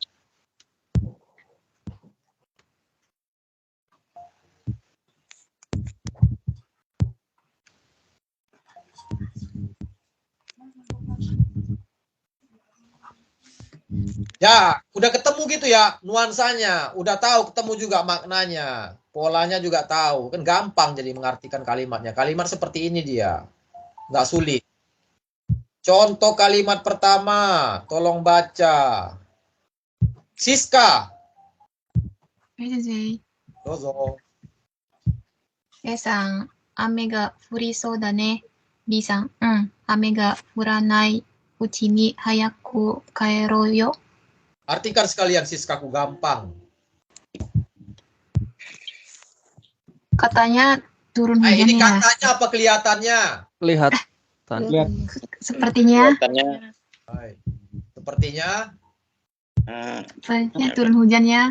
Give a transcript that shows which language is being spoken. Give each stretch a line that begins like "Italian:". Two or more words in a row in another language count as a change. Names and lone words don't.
Indonesian: Ya, udah ketemu gitu ya nuansanya, udah tahu ketemu juga maknanya, polanya juga tahu, kan gampang jadi mengartikan kalimatnya. Kalimat seperti ini dia, nggak sulit. Contoh kalimat pertama, tolong baca. Siska. Dozo.
Japanese: A さん、雨が降りそうだね。B さん、うん、雨が降らないうちに早く帰ろうよ。
Indonesian: Artikan sekalian Siskaku gampang. Katanya turun hujan Ini ya. katanya apa kelihatannya? Kelihatan. Sepertinya. Sepertinya. Sepertinya turun hujan ya.